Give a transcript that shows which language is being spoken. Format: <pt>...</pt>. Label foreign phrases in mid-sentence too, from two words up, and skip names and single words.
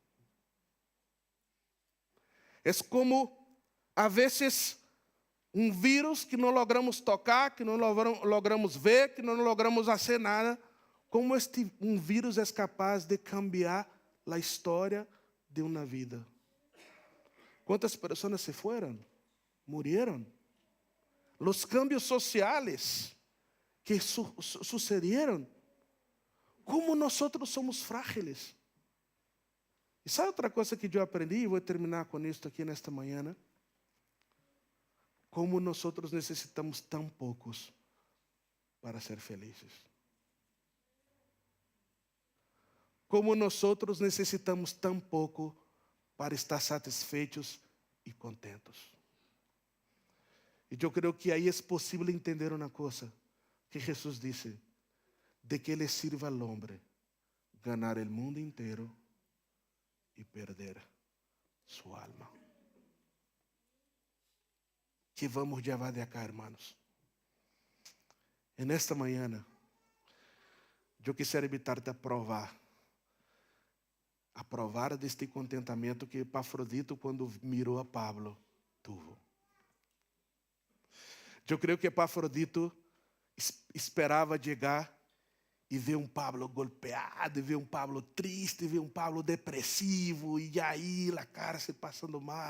<pt>É como, a vezes, vírus que não logramos tocar, que não logramos ver, que não logramos fazer nada, como vírus é capaz de cambiar a história de uma vida. Quantas pessoas se foram?</pt> <es>Murieron. Los cambios sociales que sucedieron.</es> <pt>Como nós somos frágiles. E sabe outra coisa que eu aprendi? E vou terminar com isso aqui nesta manhã. Né? Como nós necessitamos tão poucos para ser felizes. Como nós necessitamos tão pouco para estar satisfeitos e contentos. E eu creio que aí é possível entender uma coisa que Jesus disse:</pt> <es>de que le sirva al hombre ganar el mundo</es> <pt>inteiro e perder sua alma. Que vamos levar de acá, hermanos. E nesta manhã, eu</pt> <es>quisiera invitar-te</es> <pt>a provar deste contentamento que Epafrodito, quando mirou a Pablo, tuvo. Eu creio que Epafrodito esperava chegar e ver Pablo golpeado, e ver Pablo triste, e ver Pablo depressivo, e aí a cara se passando mal.</pt>